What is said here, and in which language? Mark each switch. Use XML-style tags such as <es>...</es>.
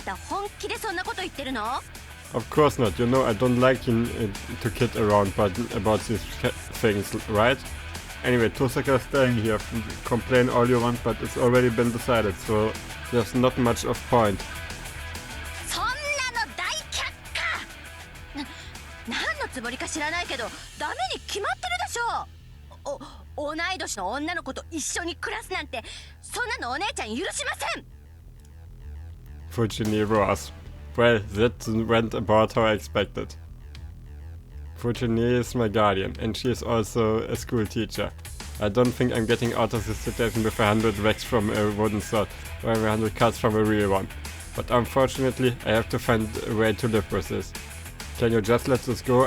<en>Of course not. You know I don't like to kid around but about these things, right? Anyway, Tosaka's staying here. Complain all you want, but it's already been decided, so there's not much of point.</en> <ja>そんなの大却下。何のつもりか知らないけど、ダメに決まってるでしょ。同い年の女の子と一緒に暮らすなんて、そんなのお姉ちゃん許しません。</ja> <en>Fujini roars. Well, that went about how I expected. Fujini is my guardian, and she is also a school teacher. I don't think I'm getting out of this situation with 100 wax from a wooden sword, or 100 cuts from a real one. But unfortunately, I have to find a way to live with this. Can you just let this go?</en>